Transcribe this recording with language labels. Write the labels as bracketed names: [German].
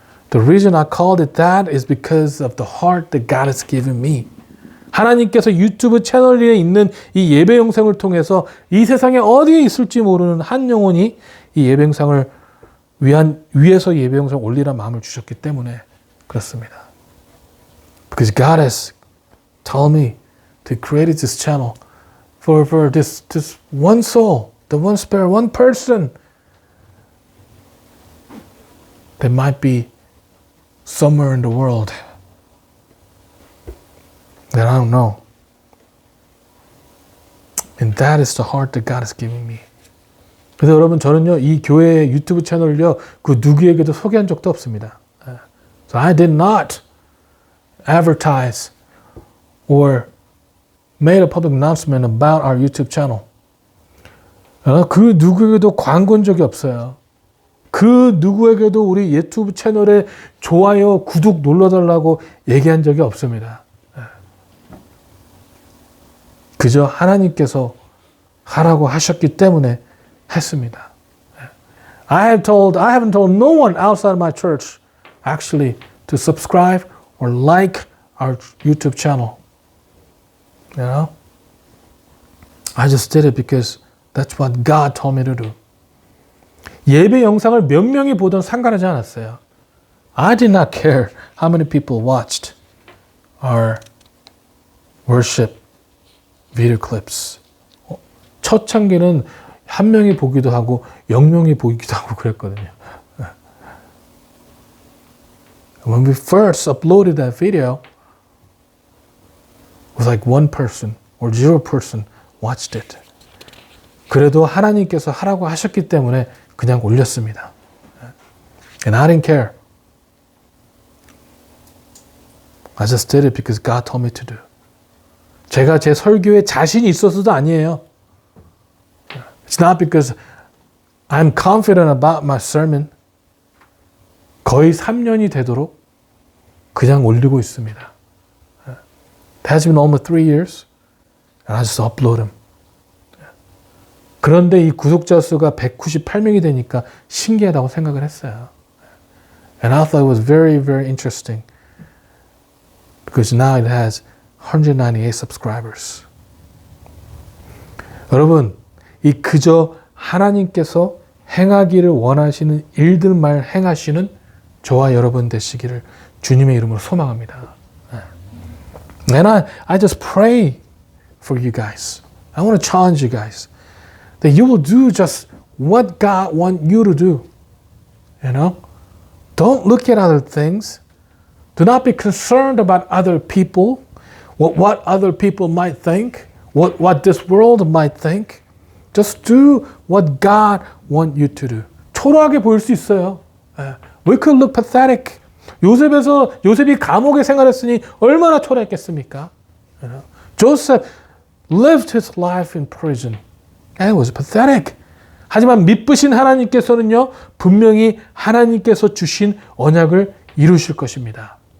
[English] The reason I called it that is because of the heart that God has given me. [Korean] 하나님께서 유튜브 채널에 있는 이 예배 영상을 통해서 이 세상에 어디에 있을지 모르는 한 영혼이 이 예배 영상을 위해서 예배 영상 올리라는 마음을 주셨기 때문에 그렇습니다. [English] Because God has told me to create this channel for this one soul, the one spirit, one person that might be somewhere in the world that I don't know. And that is the heart that God has given me. [Korean] 그래서 여러분, 저는요, 이 교회 유튜브 채널을요, 그 누구에게도 소개한 적도 없습니다. [English] So I did not advertise or made a public announcement about our YouTube channel. [Korean] 그 누구에게도 광고한 적이 없어요. 그 누구에게도 우리 유튜브 채널에 좋아요, 구독 눌러달라고 얘기한 적이 없습니다. 그저 하나님께서 하라고 하셨기 때문에 했습니다. [English] I haven't told no one outside my church actually to subscribe or like our YouTube channel. You know? I just did it because that's what God told me to do. [Korean] 예배 영상을 몇 명이 보든 상관하지 않았어요. [English] I did not care how many people watched our worship video clips. [Korean] 첫 창기는 한 명이 보기도 하고 0명이 보기도 하고 그랬거든요. [English] When we first uploaded that video, it was like 1% or 0% watched it. [Korean] 그래도 하나님께서 하라고 하셨기 때문에 그냥 올렸습니다. [English] And I didn't care. I just did it because God told me to do. [Korean] 제가 제 설교에 자신이 있어서도 아니에요. [English] It's not because I'm confident about my sermon. [Korean] 거의 3년이 되도록 그냥 올리고 있습니다. [English] It has been almost 3 years. And I just upload them. [Korean] 그런데 이 구독자 수가 198명이 되니까 신기하다고 생각을 했어요. [English] And I thought it was very, very interesting. Because now it has 198 subscribers. [Korean] 여러분, 이 그저 하나님께서 행하기를 원하시는 일들만 행하시는 저와 여러분 되시기를 주님의 이름으로 소망합니다. [English] And I just pray for you guys. I want to challenge you guys that you will do just what God wants you to do. You know? Don't look at other things. Do not be concerned about other people, what other people might think, what this world might think. Just do what God wants you to do. [Korean] 초라하게 보일 수 있어요. [English] We could look pathetic. [Korean] 요셉이 감옥에 생활했으니 얼마나 초라했겠습니까? [English] Joseph lived his life in prison. And it was pathetic. [Korean] 하지만 믿으신 하나님께서는요, 분명히 하나님께서 주신 언약을 이루실 것입니다.